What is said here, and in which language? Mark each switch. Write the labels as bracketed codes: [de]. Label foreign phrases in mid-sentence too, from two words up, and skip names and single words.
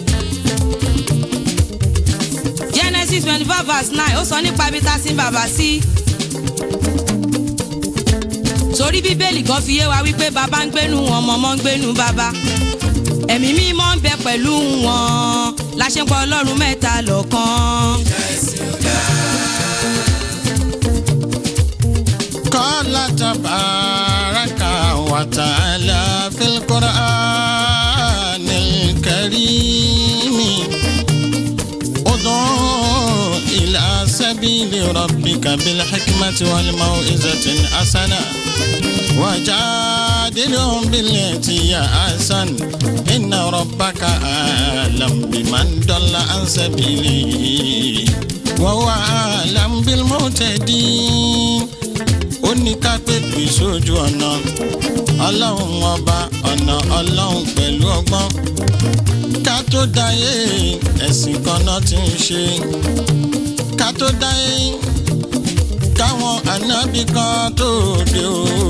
[yo] Genesis 25 verse 9 ó sọ nípa ibi tá a sin baba sí. torí bíbélì gan fi yé wa wípé baba ń gbénu wọn ọmọ ń gbénu baba. ẹ̀mí mímọ́ ń bẹ pẹ̀lú wọn la ṣe ń pọ̀ Ọlọ́run mẹ́ta lọ́kan. [ar] قال تبارك وتعالى في القرآن الكريم ادع إلى سبيل ربك بالحكمة والموعظة الحسنة وجادلهم بالتي هي أحسن إن ربك أعلم بمن ضل عن سبيله وهو أعلم بالمهتدين. [yo] Ó ní ká pèpè sójú ọ̀nà Ọlọ́run ọba ọ̀nà Ọlọ́run pẹ̀lú ọgbọ́n. Ká tó dáyé ẹ̀sìn kan náà ti ń ṣe. Ká tó dáyé káwọn ànábì kan tó dé o.